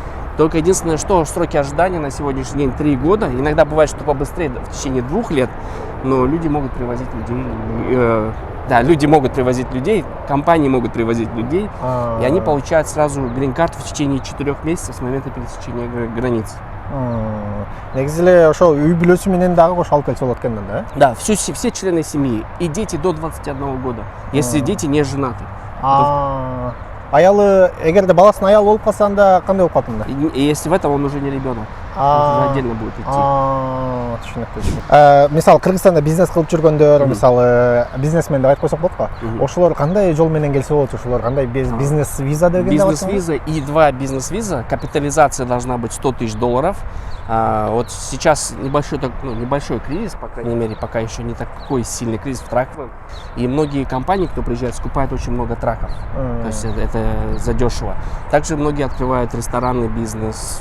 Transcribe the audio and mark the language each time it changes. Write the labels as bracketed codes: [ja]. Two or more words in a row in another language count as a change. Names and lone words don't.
[ru] Только единственное, что сроки ожидания на сегодняшний день 3 года. Иногда бывает, что побыстрее, в течение 2 лет, но люди могут привозить людей. Люди могут привозить людей, компании могут привозить людей, и они получают сразу грин-карту в течение 4 месяцев с момента пересечения границ. [ky] Негизи эле ошол үй бүлөсү менен дагы кошо алып келсе болот экен да? [ru] Да, все члены семьи и дети до 21 года, если дети не женаты. [ky] Аялы, эгерде баласынын аялы болуп калса, анда кандай болуп калат анда? [ru] И если в этом он уже не ребенок, уже отдельно будет идти. [ky] Түшүнүктүү. Мисалы Кыргызстанда бизнес кылып жүргөндөр, мисалы бизнесмен деп айтып койсок болот го. Ошолор кандай жол менен келсе болот? Ошолор кандай бизнес виза деген? [ru] Бизнес-виза и 2 бизнес-виза. Капитализация должна быть $100 000. Вот сейчас небольшой кризис, по крайней мере, пока еще не такой сильный кризис в траковом. И многие компании, кто приезжает, скупают очень много траков. То есть это задешево. Также многие открывают ресторанный бизнес.